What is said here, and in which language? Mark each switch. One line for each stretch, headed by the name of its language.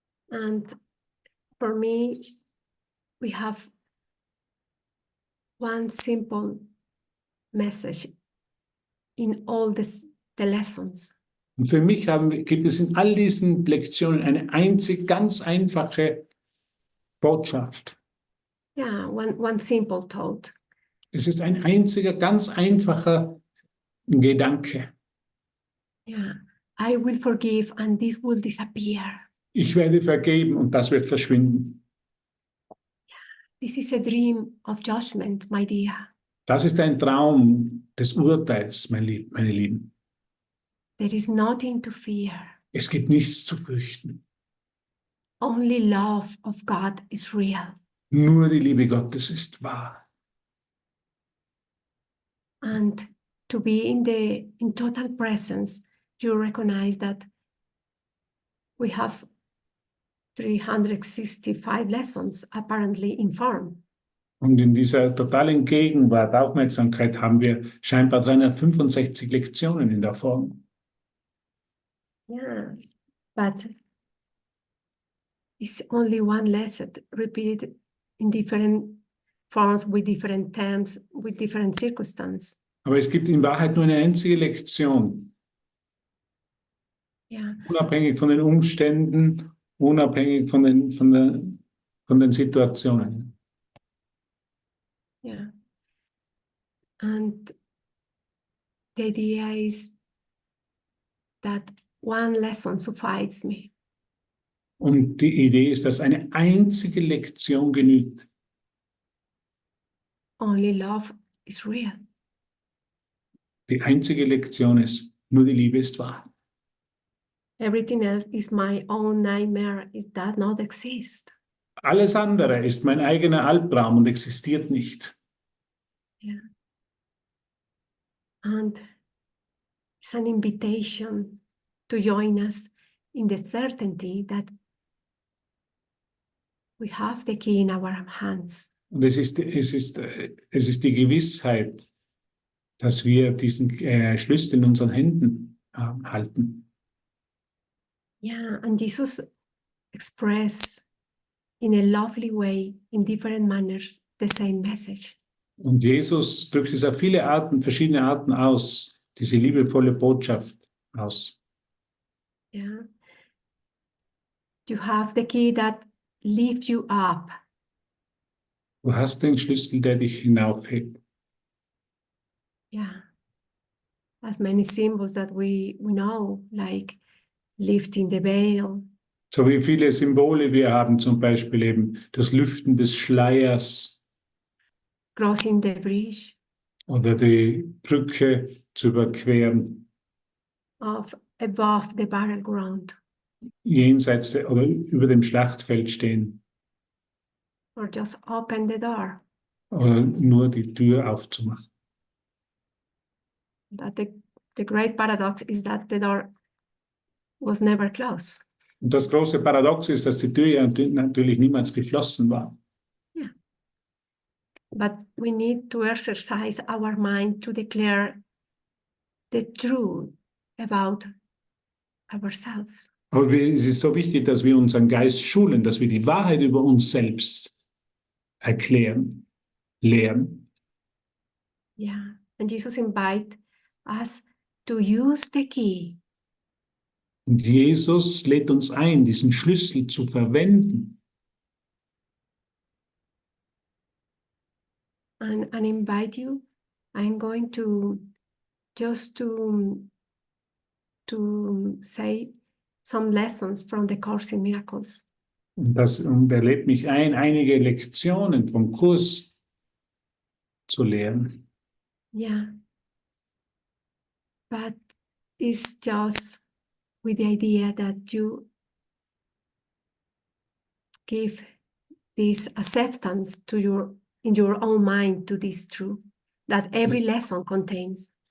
English: And for me, we have one simple message in all the lessons.
German: Und für mich gibt es in all diesen Lektionen eine ganz einfache Botschaft.
English: Yeah, one simple thought.
German: Es ist ein einziger, ganz einfacher Gedanke.
English: Yeah, I will forgive and this will disappear.
German: Ich werde vergeben und das wird verschwinden.
English: This is a dream of judgment, my dear.
German: Das ist ein Traum des Urteils, meine Lieben.
English: There is nothing to fear.
German: Es gibt nichts zu fürchten.
English: Only love of God is real.
German: Nur die Liebe Gottes ist wahr.
English: And to be in total presence, you recognize that we have 365 lessons apparently in form.
German: Und in dieser totalen Gegenwart, Aufmerksamkeit, haben wir scheinbar 365 Lektionen in der Form.
English: Yeah, but it's only one lesson repeated in different forms, with different terms, with different circumstances.
German: Aber es gibt in Wahrheit nur eine einzige Lektion. Yeah. Unabhängig von den Umständen, unabhängig von den Situationen. Yeah.
English: And the idea is that one lesson suffices me.
German: Und die Idee ist, dass eine einzige Lektion genügt.
English: Only love is real.
German: Die einzige Lektion ist, nur die Liebe ist wahr.
English: Everything else is my own nightmare. It does not exist.
German: Alles andere ist mein eigener Albtraum und existiert nicht. Yeah.
English: And it's an invitation to join us in the certainty that we have the key in our hands.
German: Und es ist die Gewissheit, dass wir diesen Schlüssel in unseren Händen halten.
English: Yeah, and Jesus expressed in a lovely way, in different manners, the same message.
German: Und Jesus drückt es auf verschiedene Arten aus, diese liebevolle Botschaft aus. Yeah.
English: You have the key that lifts you up.
German: Du hast den Schlüssel, der dich hinaufhebt.
English: Yeah, as many symbols that we know, like lifting the veil,
German: So wie viele Symbole wir haben, zum Beispiel eben das Lüften des Schleiers
English: crossing the bridge
German: oder die Brücke zu überqueren,
English: of above the battleground,
German: jenseits oder über dem Schlachtfeld stehen
English: or just open the door.
German: oder nur die Tür aufzumachen.
English: That the great paradox is that the door was never closed.
German: Und das große Paradox ist, dass die Tür ja natürlich niemals geschlossen war. Yeah.
English: But we need to exercise our mind to declare the truth about ourselves.
German: Aber es ist so wichtig, dass wir unseren Geist schulen, dass wir die Wahrheit über uns selbst erklären, lehren.
English: Yeah. And Jesus invites us to use the key.
German: Und Jesus lädt uns ein, diesen Schlüssel zu verwenden.
English: And invite you. I'm going to just to say some lessons from the Course in Miracles.
German: Und er lädt mich ein, einige Lektionen vom Kurs zu lehren. Yeah.
English: But it's just with the idea that you give this acceptance to in your own mind to this truth that every lesson contains.